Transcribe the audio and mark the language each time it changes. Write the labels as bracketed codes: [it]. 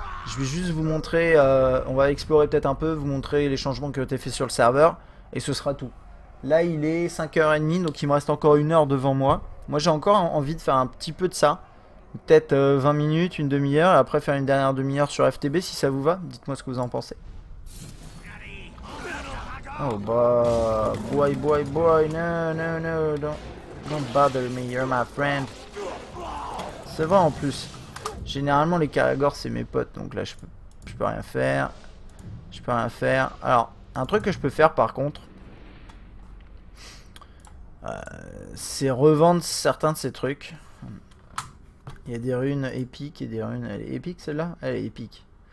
[fr] Je vais juste vous montrer, on va explorer peut-être un peu, vous montrer les changements qui ont été faits sur le serveur, et ce sera tout. Là il est 5h30, donc il me reste encore 1 heure devant moi. Moi j'ai encore envie de faire un petit peu de ça. Peut-être 20 minutes, une demi-heure, et après faire une dernière demi-heure sur FTB si ça vous va. Dites-moi ce que vous en pensez. [en] Oh bah, boy, no, don't bother me, you're my friend. [fr] C'est vrai en plus. Généralement les Caragors c'est mes potes, donc là je peux rien faire. Je peux rien faire. Alors, un truc que je peux faire par contre, c'est revendre certains de ces trucs. Il y a des runes épiques et des runes... Elle est épique celle-là? Elle est épique.